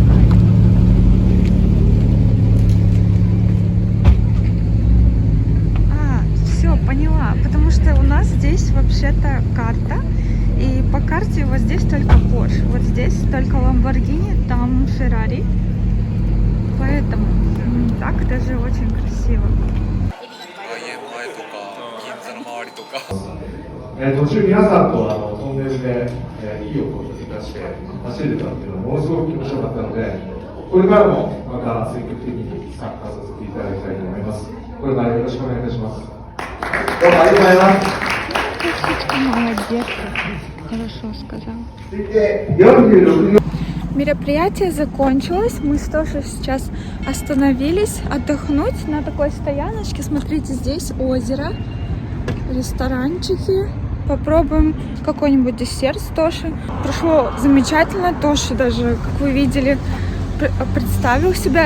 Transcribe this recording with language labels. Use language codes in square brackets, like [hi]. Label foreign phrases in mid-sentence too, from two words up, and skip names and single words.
[ru] Все, поняла. Потому что у нас здесь вообще-то карта. И по карте вот здесь только Porsche. Вот здесь только Lamborghini, там Ferrari. Поэтому так даже очень красиvo. [ja] 途中皆さんとトンネルでいい音を出して走れたっていうのはものすごく気持ちよかったので、 これからもまた積極的に参加させていただきたいと思います。これからよろしくお願いいたします。どうもありがとうございます。 [ru] Молодец, хорошо сказал. [ja] 続いて46秒。 [ru] Мероприятие закончилось, мы тоже сейчас остановились отдохнуть на такой стояночке. Смотрите, здесь озеро, ресторанчики. Попробуем какой-нибудь десерт с Тоши. Прошло замечательно, Тоши даже, как вы видели, представил себя.